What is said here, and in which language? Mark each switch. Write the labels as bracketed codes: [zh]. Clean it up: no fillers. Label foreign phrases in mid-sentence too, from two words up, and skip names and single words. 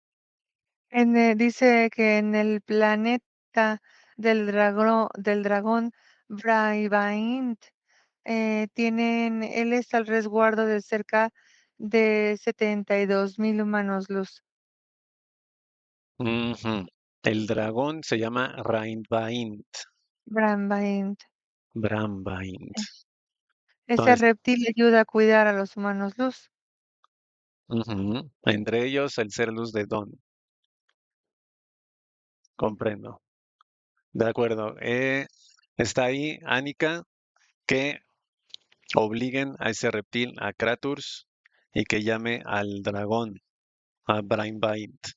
[es] Dice que en el planeta del dragón Braivant, él está al resguardo de cerca de 72.000 humanos luz. Ujú. El dragón se llama Rainbaint. Braivant. Brambaint. Eh, Ese Entonces, reptil ayuda a cuidar a los humanos luz. ujú, entre ellos el ser luz de Don. Sí. Comprendo. De acuerdo. Está ahí Annika que obliguen a ese reptil, a Kratos, y que llame al dragón, a Brainbind.